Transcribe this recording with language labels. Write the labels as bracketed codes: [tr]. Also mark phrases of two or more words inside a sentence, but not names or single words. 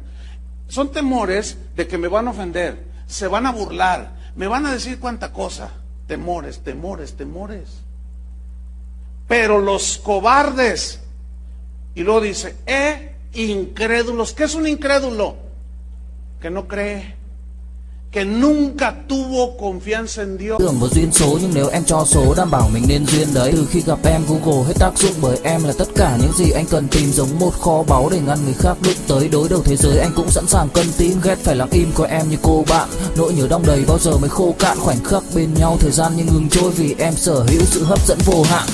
[es] Son temores de que me van a ofender, se van a burlar, me van a decir cuánta cosa. Temores. Pero los cobardes, y luego dice, incrédulos. ¿Qué es un incrédulo? Que no cree, que nunca tuvo confianza en Dios. [vi] Tưởng vào duyên số nhưng nếu em cho số đảm bảo mình nên duyên đấy. Từ khi gặp em Google hết tác dụng bởi em là tất cả những gì anh cần tìm, giống một kho báu để ngăn người khác đụng tới. Đối đầu thế giới anh cũng sẵn sàng cân tín, ghét phải lặng im coi em như cô bạn. Nỗi nhớ đong đầy bao giờ mới khô cạn, khoảnh khắc bên nhau thời gian như ngừng trôi vì em sở hữu sự hấp dẫn vô hạn.